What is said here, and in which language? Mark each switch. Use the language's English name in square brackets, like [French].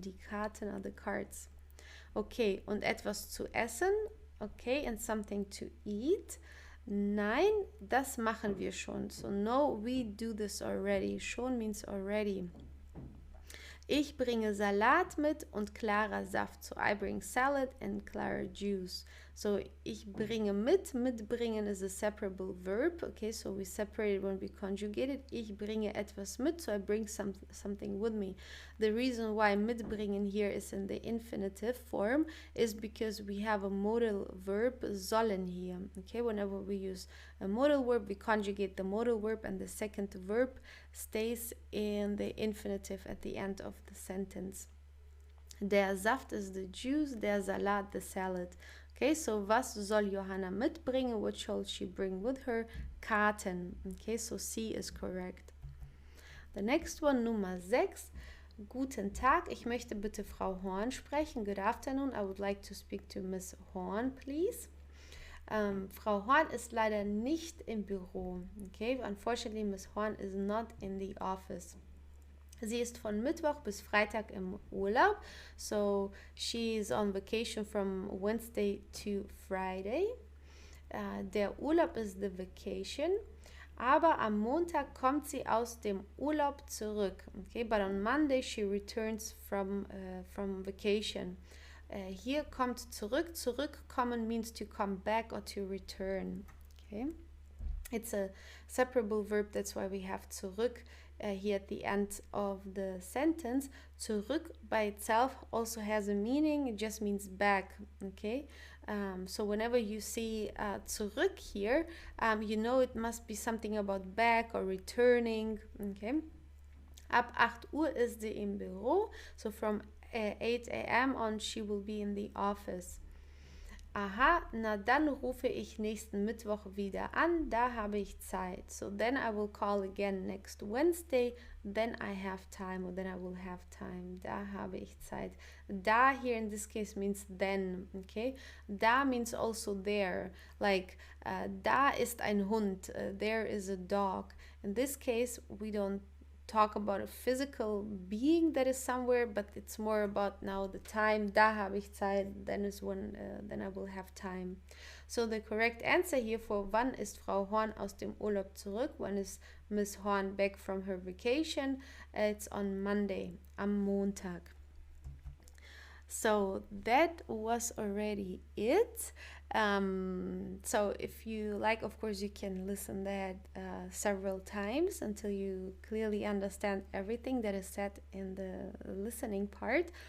[German] Die Karten [English] are the cards. Okay, [German] und etwas zu essen. [English] Okay, and something to eat. [German] Nein, das machen wir schon. [English] So no, we do this already. Schon means already. [German] Ich bringe Salat mit und klarer Saft. [English] So I bring salad and clara juice. So [German] ich bringe mit. [English] Mitbringen is a separable verb. Okay, so we separate it when we conjugate it. [German] Ich bringe etwas mit. [English] So I bring something with me. The reason why mitbringen here is in the infinitive form is because we have a modal verb sollen here. Okay, whenever we use a modal verb, we conjugate the modal verb and the second verb stays in the infinitive at the end of the sentence. Der Saft is the juice, der Salat the salad. Okay, so [German] was soll Johanna mitbringen? [English] What shall she bring with her? Karten. Okay, so C is correct. The next one, Nummer 6. [German] Guten Tag, ich möchte bitte Frau Horn sprechen. [English] Good afternoon, I would like to speak to Miss Horn, please. [German] Frau Horn ist leider nicht im Büro. [English] Okay, unfortunately, Miss Horn is not in the office. [German] Sie ist von Mittwoch bis Freitag im Urlaub. [English] So she is on vacation from Wednesday to Friday. Der Urlaub is the vacation. [German] Aber am Montag kommt sie aus dem Urlaub zurück. [English] Okay, but on Monday she returns from vacation. [German] Hier kommt zurück. [English] Zurückkommen means to come back or to return. Okay, it's a separable verb. That's why we have zurück here at the end of the sentence. Zurück by itself also has a meaning. It just means back. Okay, so whenever you see zurück here, you know it must be something about back or returning. [German] Okay, ab 8 Uhr ist sie im Büro. [English] So from 8 a.m. on she will be in the office. [German] Aha, na dann rufe ich nächsten Mittwoch wieder an, da habe ich Zeit. [English] So then I will call again next Wednesday, then I have time, or then I will have time. [German] Da habe ich Zeit. [English] Da here in this case means then, okay? Da means also there, like [German] da ist ein Hund, [English] there is a dog. In this case, we don't talk about a physical being that is somewhere, but it's more about now the time. [German] Da habe ich Zeit, [English] then is when then I will have time. So the correct answer here for [German] wann ist Frau Horn aus dem Urlaub zurück? [English] When is Miss Horn back from her vacation? It's on Monday, [German] am Montag. [English] So that was already it. So if you like, of course, you can listen that several times until you clearly understand everything that is said in the listening part.